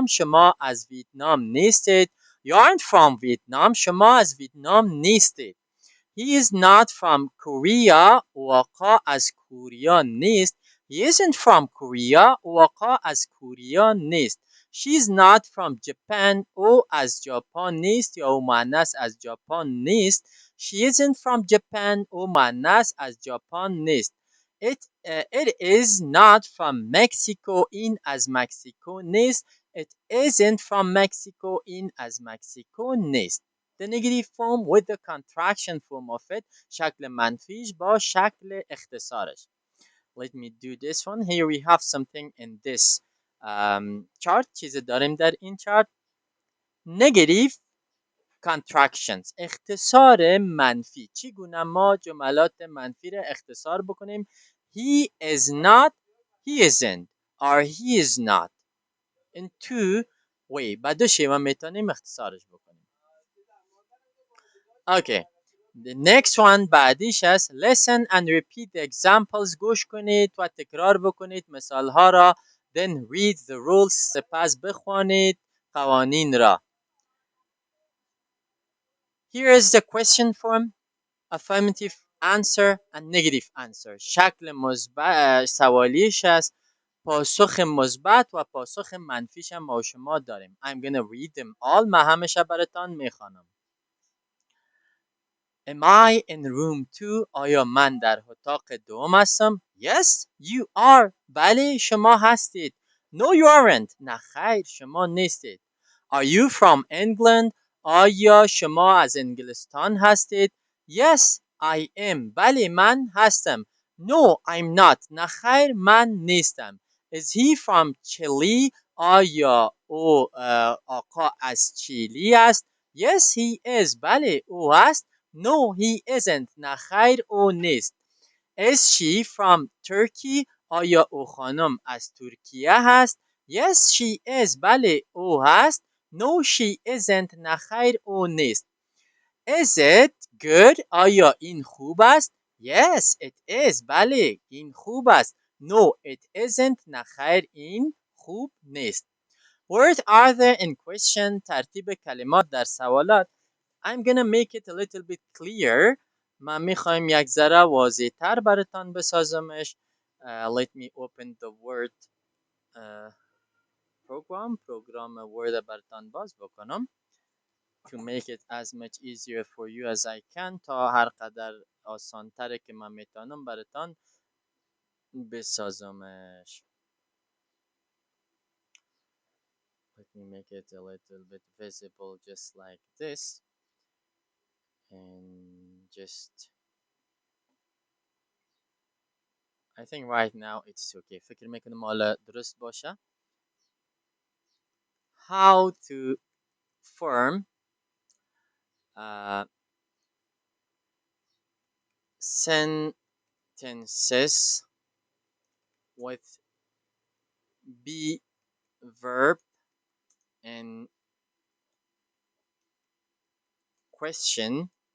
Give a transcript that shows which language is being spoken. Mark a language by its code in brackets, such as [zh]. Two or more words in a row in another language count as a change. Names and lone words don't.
[fa] شما از ویتنام نیستید. [en] You aren't from Vietnam. [fa] شما از ویتنام نیستید. [en] He is not from Korea. [fa] او آقا از کوریا نیست. [en] He isn't from Korea. [fa] او آقا از کوریا نیست. [en] She is not from Japan. [fa] او از ژاپن نیست یا او مؤنث از ژاپن نیست. [en] She isn't from Japan. [fa] او مؤنث از ژاپن نیست. [en] It is not from Mexico. [fa] این از مکزیکو نیست. [en] It isn't from Mexico. [fa] این از مکزیکو نیست. [en] The negative form with the contraction form of it. [fa] شکل منفیش با شکل اختصارش. [en] Let me do this one. Here we have something in this chart. [fa] چیزی داریم در این chart. [en] Negative contractions. [fa] اختصار منفی. چگونه ما جملات منفی را اختصار بکنیم؟ [en] He is not. He isn't. Or he is not. In two way. به دو شیوه میتونیم اختصارش بکنیم. Okay. The next one [fa] بعدیش است. [en] Listen and repeat the examples. [fa] گوش کنید و تکرار بکنید مثال ها را. [en] Then read the rules. [fa] سپس بخوانید قوانین را. [en] Here is the question form. Affirmative answer and negative answer. [fa] شکل سوالیش است. پاسخ مثبت و پاسخ منفیش هم ما شما داریم. [en] I'm gonna read them all. [fa] من همیشه براتان میخوانم. [en] Am I in room 2? [fa] آیا من در اتاق دوم هستم؟ [en] Yes, you are. [fa] بله شما هستید. [en] No, you aren't. [fa] نه خیر شما نیستید. [en] Are you from England? [fa] آیا شما از انگلستان هستید؟ [en] Yes, I am. [fa] بله من هستم. [en] No, I'm not. [fa] نه خیر من نیستم. [en] Is he from Chile? [fa] آیا او آقا از چیلی است؟ [en] Yes he is. [fa] بله او است. [en] No he isn't. [fa] نه خیر او نیست. [en] Is she from Turkey? [fa] آیا او خانم از ترکیه هست؟ [en] Yes she is. [fa] بله او هست. [en] No she isn't. [fa] نه خیر او نیست. [en] Is it good? [fa] آیا این خوب است؟ [en] Yes it is. [fa] بله این خوب است. [en] No it isn't. [fa] نه خیر این خوب نیست. [en] Words are there in question. [fa] ترتیب کلمات در سوالات. [en] I'm gonna make it a little bit clear. [fa] من میخوایم یک ذره واضح تر براتان بسازمش. [en] Let me open the word uh, program word [fa] براتان باز بکنم [en] to make it as much easier for you as I can [fa] تا هر قدر آسان تره که من میتونم براتان بسازمش. [en] Let me make it a little bit visible just like this and just I think right now it's okay. [fa] فکر میکنم حالا درست باشه. [en] How to form sentences with be verb and question,